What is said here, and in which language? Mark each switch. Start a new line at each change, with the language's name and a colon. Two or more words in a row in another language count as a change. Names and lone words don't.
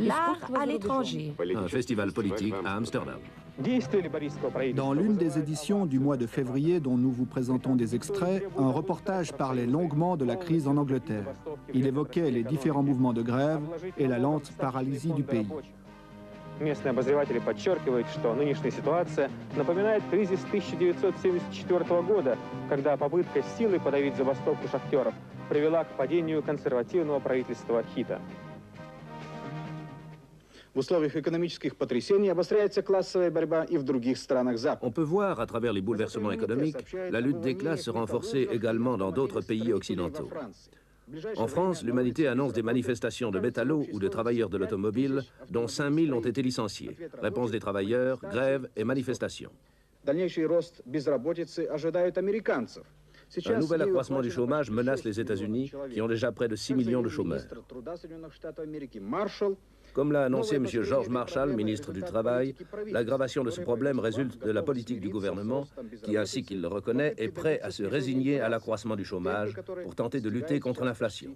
French: Un festival politique à Amsterdam. Dans l'une des éditions du mois de février dont nous vous présentons des extraits, un reportage parlait longuement de la crise en Angleterre. Il évoquait les différents mouvements de grève et la lente paralysie du pays.
Russian: Местные обозреватели подчеркивают, что нынешняя ситуация напоминает кризис 1974 года, когда попытка силой подавить забастовку шахтеров привела к падению консервативного правительства Хита. В условиях экономических потрясений обостряется классовая борьба и в других странах Запада.
French: On peut voir, à travers les bouleversements économiques, la lutte des classes se renforcer également dans d'autres pays occidentaux. En France, l'humanité annonce des manifestations de métallos ou de travailleurs de l'automobile, dont 5000 ont été licenciés. Réponse des travailleurs, grève et manifestations.
Russian: Дальнейший рост безработицы ожидают американцев.
French: Un nouvel accroissement du chômage menace les États-Unis, qui ont déjà près de 6 millions de chômeurs. Comme l'a annoncé M. George Marshall, ministre du Travail, l'aggravation de ce problème résulte de la politique du gouvernement qui, ainsi qu'il le reconnaît, est prêt à se résigner à l'accroissement du chômage pour tenter de lutter contre l'inflation.